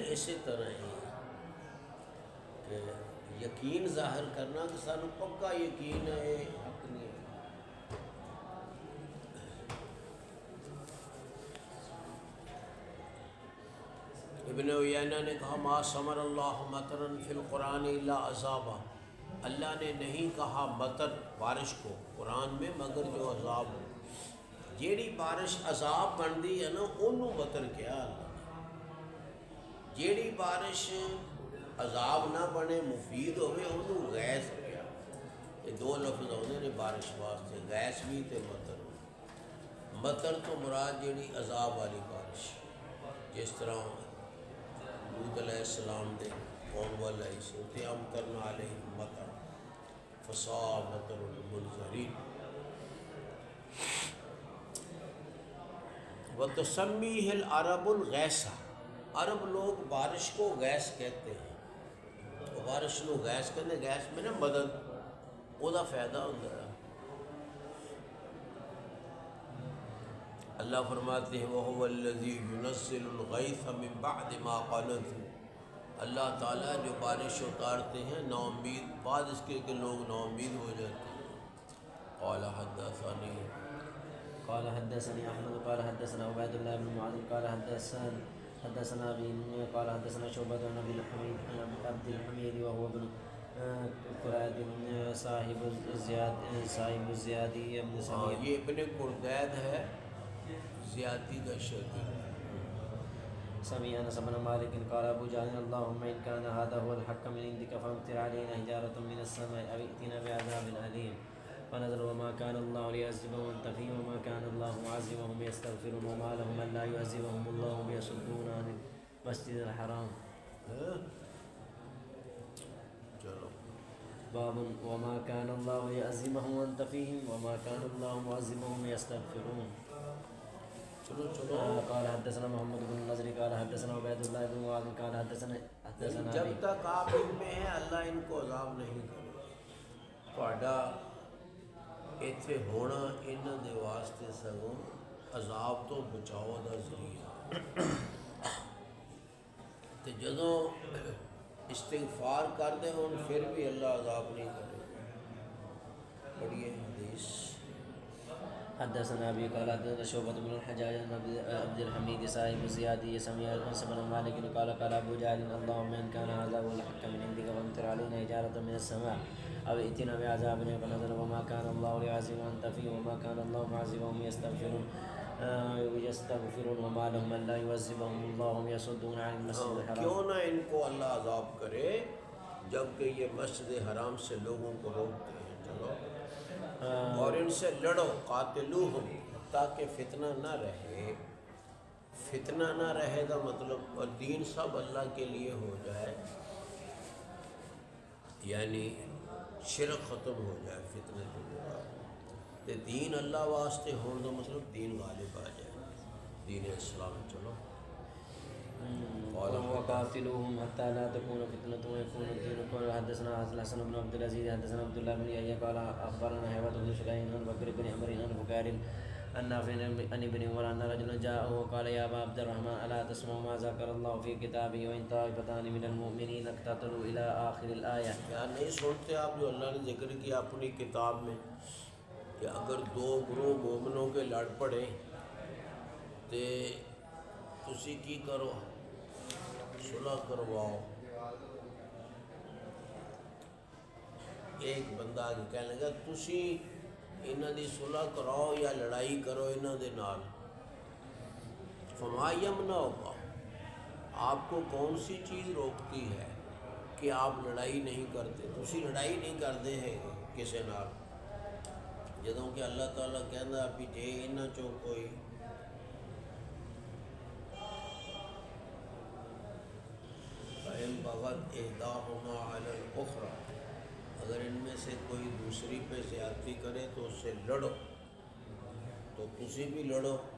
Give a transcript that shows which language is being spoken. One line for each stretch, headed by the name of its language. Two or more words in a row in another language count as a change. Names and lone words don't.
Urdu: اسی طرح ہی کہ یقین ظاہر کرنا کہ
Punjabi: سانو پکا یقین
Urdu: ہے حق نہیں ہے. ابن عیینہ نے کہا
Arabic: ما ثمر اللہ مطرا فی القرآن الا عذابا.
Urdu: اللہ نے نہیں کہا مطر بارش کو قرآن میں مگر جو عذاب ہو.
Punjabi: جیڑی بارش عذاب بنتی ہے نا انہوں مطر کیا اللہ نے. جیڑی بارش عذاب نہ بنے مفید ہوئے انہوں غیث کیا. یہ دو لفظ ہونے نے بارش واسطے غیث بھی تے مطر. مطر تو مراد جیڑی عذاب والی بارش جس طرح لوط
Arabic: علیہ السلام
Punjabi: دے قوم والی سے تے ہم کرنا
Arabic: علیہ مطر فساء مطر المنذرین. وتسمیہ العرب الغیثہ.
Urdu: عرب لوگ بارش کو غیث کہتے ہیں. تو بارش کو غیث کہتے ہیں. غیث میں نا مدد وہ دا فائدہ ہوتا ہے. اللہ فرماتے ہیں
Arabic: وَهُوَ الَّذِي يُنَزِّلُ الْغَيْثَ مِن بَعْدِ مَا قَنَطُوا،
Urdu: اللہ تعالیٰ جو بارش اتارتے ہیں نا امید بعد اس کے کہ لوگ نا امید ہو جاتے ہیں۔
Arabic: قال حدثني أحمد قال حدثنا عبيد الله بن معاذ قال حدثنا أبي قال حدثنا شعبة عن عبد الحميد وهو ابن قراد صاحب الزيادي ابن سميع۔
Urdu: یہ ابن قردید ہے، زیادی کا شاگرد۔
Arabic: سمع أنس بن مالك قال أبو جهل اللهم إن كان هذا هو الحق من عندك فامطر علينا حجارة من السماء أو ائتنا بعذاب أليم، فنزل وما كان الله ليعذبهم وأنت فيهم وما كان الله معذبهم يستغفرون وما لهم ألا يعذبهم الله يصدون عن المسجد الحرام۔ باب وما كان الله ليعذبهم وأنت فيهم وما كان الله معذبهم يستغفرون۔ قال حدثنا محمد بن نصر قال حدثنا عبيد الله بن معاذ قال حدثنا
Urdu: جب تک آپ ان میں ہیں اللہ ان کو عذاب نہیں کرے۔
Punjabi: تہاڈا ایتھے ہونا انہاں دے واسطے سگوں عذاب تو بچاؤ دا ذریعہ، تے جدوں استغفار کر دے ہون پھر بھی اللہ عذاب نہیں کرے۔
Urdu: پڑھیے حدیث۔
Arabic: حدثنا أبي قال حدثنا شعبة بن الحجاج عن عبد الحميد صاحب الزيادي سمع أنس بن مالك قال قال أبو جهل اللهم إن كان هذا هو الحق من عندك فامطر علينا حجارة من السماء أو ائتنا بعذاب فنزل وما كان الله ليعذبهم وأنت فيهم وما كان الله معذبهم يستغفرون وما لهم ألا يعذبهم الله وهم يصدون عن المسجد الحرام۔
Urdu: کیوں نہ ان کو اللہ عذاب کرے جبکہ یہ مسجد حرام سے لوگوں کو روکتے ہیں۔ چلو اور ان سے لڑو، قاتلوہم، تاکہ فتنہ نہ رہے۔ فتنہ نہ رہے گا مطلب اور دین سب اللہ کے لیے ہو جائے، یعنی شرک ختم ہو جائے فتنہ جو ہوگا،
Punjabi: تے دین اللہ واسطے ہون دو مطلب دین غالب آ جائے، دین اسلام۔
Urdu: چلو
Arabic: وقاتلوهم حتى لا تكون فتنة ويكون الدين كله۔ حدثنا الحسن بن عبد العزيز حدثنا عبد الله بن يحيى قال أخبرنا هيبة بن شريح عن بكر بن عمرو عن بكار عن نافع عن ابن عمر أن رجلا جاءه وقال يا أبا عبد الرحمن ألا تسمع ما ذكر الله في كتابه وإن طائفتان من المؤمنين اقتتلوا إلى آخر الآية۔
Urdu: کیا نہیں سنتے آپ جو اللہ نے ذکر کیا اپنی کتاب میں کہ اگر دو گروہ مومنوں کے لڑ پڑے تے
Punjabi: تسی کی کرو،
Urdu: صلح کرواؤ۔
Punjabi: ایک بندہ آگے کہنے لگا تسی انہاں دی صلح کراؤ یا لڑائی کرو انہاں دے نال،
Arabic: فما یمنعک،
Urdu: آپ کو کون سی چیز روکتی ہے کہ آپ لڑائی نہیں کرتے،
Punjabi: تسی لڑائی نہیں کرتے ہیں کسی نال، جدوں کہ اللہ تعالیٰ کہندا بھی جے انہاں چوں کوئی
Arabic: فَإِن بَغَتْ إِحْدَاهُمَا عَلَى الْأُخْرَى،
Urdu: اگر ان میں سے کوئی دوسری پہ زیادتی کرے تو اس سے لڑو،
Punjabi: تو تسی بھی لڑو۔